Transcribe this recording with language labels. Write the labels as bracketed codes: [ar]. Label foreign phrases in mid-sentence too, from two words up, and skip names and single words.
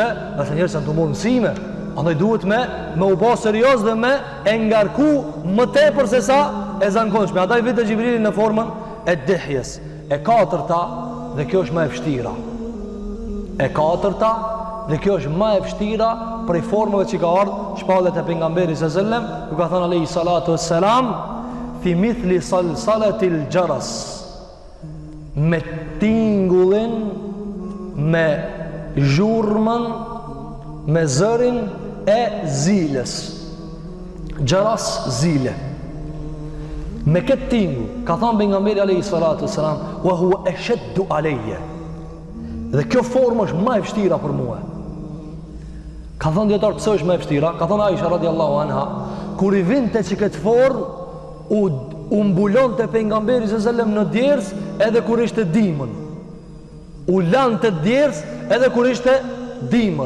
[sq] Qase njerëzit kanë të marrë mësime. Andaj duhet me u bë serioz dhe me e ngarku më tepër se sa e zakonshme. Andaj vite Gjibrili në formën e dihjes. E katërta, dhe kjo është më e vështira. E katërta, dhe kjo është më e vështira prej formave që ka ardhur shpallet e pejgamberit [ar] صلى الله عليه وسلم, [sq] ku ka thënë [ar] عليه الصلاة والسلام, في مثل صلصلة الجرس, [sq] me tingullin, me zhurmën, me zërin e ziles. Gjaras, zile. Me këtë tingull, ka thënë pejgamberi [ar] عليه الصلاة والسلام, وهو أشده علي. [sq] Dhe kjo formë është më e vështira për mua. Ka thënë dietar pse është më e vështira? Ka thënë Aisha [ar] رضي الله عنها, [sq] kur i vinte që këtë formë u mbulonte pejgamberi [ar] صلى الله عليه وسلم [sq] në djers edhe kur ishte dimër. U lante djers edhe kur ishte dimër.